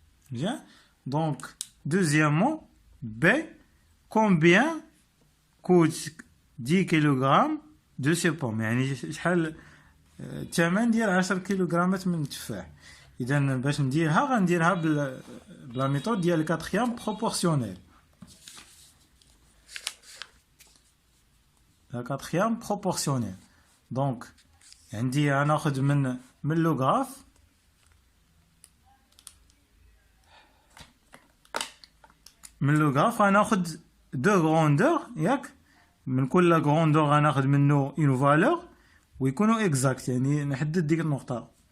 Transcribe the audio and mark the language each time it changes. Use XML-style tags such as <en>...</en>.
<fr>Bien. Donc, deuxièmement, B, combien coûte 10 kg de ces pommes؟</fr> <ar>يعني شحال الثمن ديال 10 كيلوغرامات من التفاح. إذا باش غنديرها بلا ميثود ديال الكاتريام بروبورسيونيل.</ar> <fr>La quatrième proportionnelle.</fr> <ar>Donc, عندي غناخذ من لو غراف غناخذ دو غروندور ياك من كل غروندور غناخذ منه اون فالور ويكونوا اكزاكت يعني نحدد ديك النقطه.</ar>